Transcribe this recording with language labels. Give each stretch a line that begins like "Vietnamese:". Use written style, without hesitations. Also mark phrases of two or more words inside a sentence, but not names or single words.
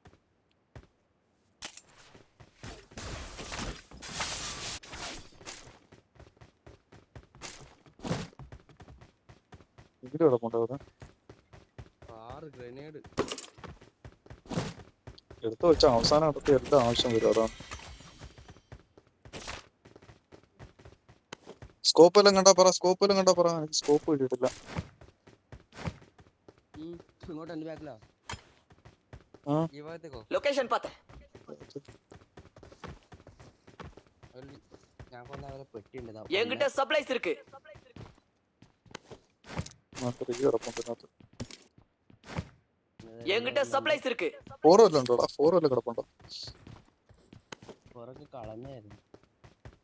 Malayalam: ഇതിൽ കിടപ്പുണ്ടോ? എടുത്തു വെച്ച അവസാനം അടുത്ത് എല്ലാ ആവശ്യം വരും. അതാണ്. സ്കോപ്പ് എല്ലാം കണ്ടാ പറ. എനിക്ക് സ്കോപ്പ് കിട്ടിയിട്ടില്ല.
Tamil: லொகேஷன் பார்த்தேன். என்கிட்ட சப்ளைஸ் இருக்கு. என்கிட்ட சப்ளைஸ் இருக்கு.
Malayalam: 4 വല്ലതും ഉണ്ടോടാ? 4 വല്ലതും കിടപ്പുണ്ടോ? കളഞ്ഞായിരുന്നു.